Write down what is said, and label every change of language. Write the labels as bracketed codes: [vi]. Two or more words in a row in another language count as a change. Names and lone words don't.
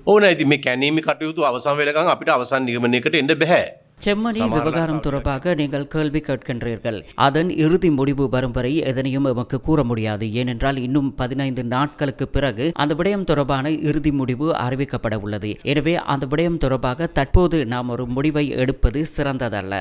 [si] ඕන ඉතින් මේ කැණීමේ කටයුතු අවසන් වෙනකන් අපිට අවසන් නිගමනයකට එන්න බෑ. [ta] செம்மணி விவகாரம் தொடர்பாக நீங்கள் கேள்வி கேட்கின்றீர்கள். அதன் இறுதி முடிவு வரும் வரை எதனையும் எமக்கு கூற முடியாது. ஏனென்றால் இன்னும் 15 நாட்களுக்கு பிறகு அந்த விடயம் தொடர்பான இறுதி முடிவு அறிவிக்கப்பட உள்ளது. எனவே அந்த விடயம் தொடர்பாக தற்போது நாம் ஒரு முடிவை எடுப்பது சிறந்ததல்ல.